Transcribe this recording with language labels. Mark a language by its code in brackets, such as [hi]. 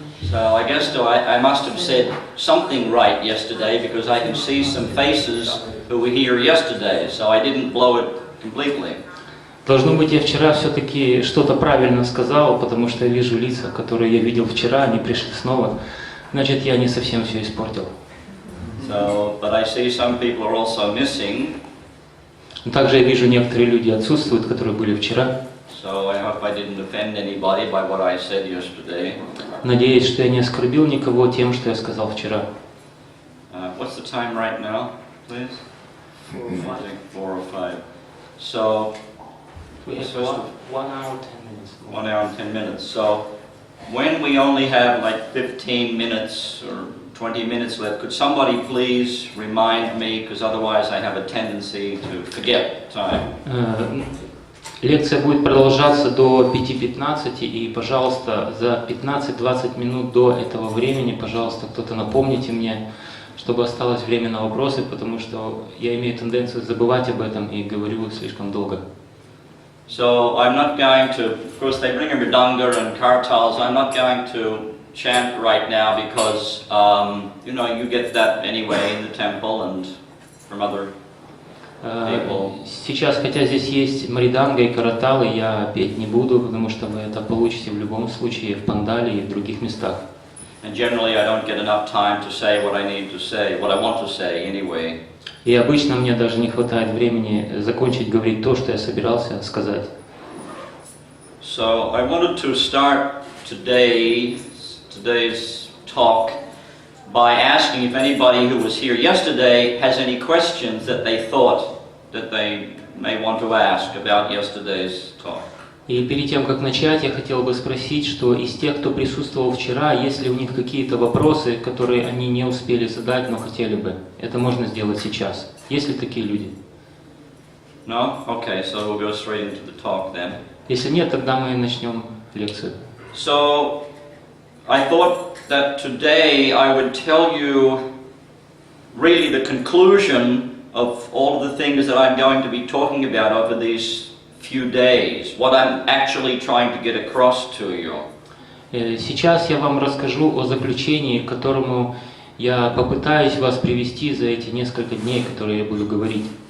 [en] So I guess I must have said something right yesterday because I can see some faces who were here yesterday, so I didn't blow it completely. [ru] Должно быть, я вчера все-таки что-то правильно сказал, потому что я вижу лица, которые я видел вчера, они пришли снова. Значит, я не совсем все испортил. [en] So, but I see some people are also missing. [ru] Также я вижу, некоторые люди отсутствуют, которые были вчера. [en] So I hope I didn't offend anybody by what I said yesterday. [ru] Надеюсь, что я не оскорбил никого тем, что я сказал вчера. [en] What's the time right now, please? 4 or 5. So, We have 1 hour 10 minutes. 1 hour and 10 minutes. So, when we only have like 15 minutes or 20 minutes left, could somebody please remind me, because otherwise I have a tendency to forget time. [ru] Лекция будет продолжаться до 5:15, и, пожалуйста, за 15-20 минут до этого времени, пожалуйста, кто-то напомните мне, чтобы осталось время на вопросы, потому что я имею тенденцию забывать об этом и говорю слишком долго. [en] So I'm not going to, of course they bring a mridanga and kartals, I'm not going to chant right now because, you know, you get that anyway in the temple and from other people. [ru] Сейчас, хотя здесь есть мриданга и караталы, я петь не буду, потому что вы это получите в любом случае в пандале и в других местах. [en] And generally I don't get enough time to say what I need to say, what I want to say anyway. [ru] И обычно мне даже не хватает времени закончить говорить то, что я собирался сказать. [en] So I wanted to start today's talk by asking if anybody who was here yesterday has any questions that they thought that they may want to ask about yesterday's talk. [ru] И перед тем, как начать, я хотел бы спросить, что из тех, кто присутствовал вчера, есть ли у них какие-то вопросы, которые они не успели задать, но хотели бы. Это можно сделать сейчас. Есть ли такие люди? [en] No? Okay, so we'll go straight into the talk then. [ru] Если нет, тогда мы начнем лекцию. [en] So I thought that today I would tell you really the conclusion of all of the things that I'm going to be talking about over these few days, what I'm actually trying to get across to you. [ru] Сейчас я вам расскажу о заключении, к которому я попытаюсь вас привести за эти несколько дней, которые я буду говорить.